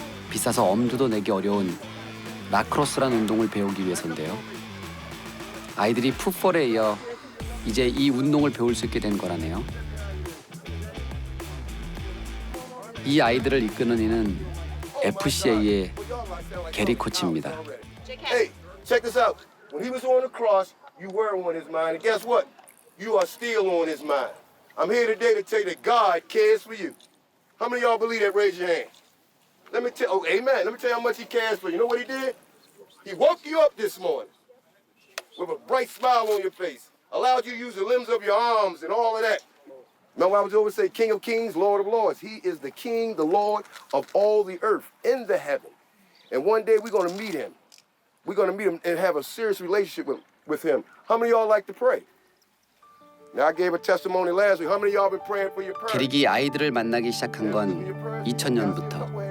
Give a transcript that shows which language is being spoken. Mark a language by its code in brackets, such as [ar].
[ko] 비싸서 엄두도 내기 어려운 라크로스란 운동을 배우기 위해서인데요. 아이들이 풋볼에 이어 이제 이 운동을 배울 수 있게 된 거라네요. 이 아이들을 이끄는 이는 FCA의 게리 코치입니다. [en] Hey, check this out. When he was on the cross, you were on his mind, and guess what? You are still on his mind. I'm here today to tell you that God cares for you. How many of y'all believe that? Raise your hand. Let me tell. Oh, amen. Let me tell you how much he cares for you. You know what he did? He woke you up this morning with a bright smile on your face, allowed you to use the limbs of your arms and all of that. Remember I was always say King of Kings, Lord of Lords. He is the King, the Lord of all the earth in the heaven. And one day we're going to meet him. We're going to meet him and have a serious relationship with him. How many of y'all like to pray? Now I gave a testimony last week. How many of y'all been praying for your parents? [ko] 게릭이 아이들을 만나기 시작한 건 2000년부터.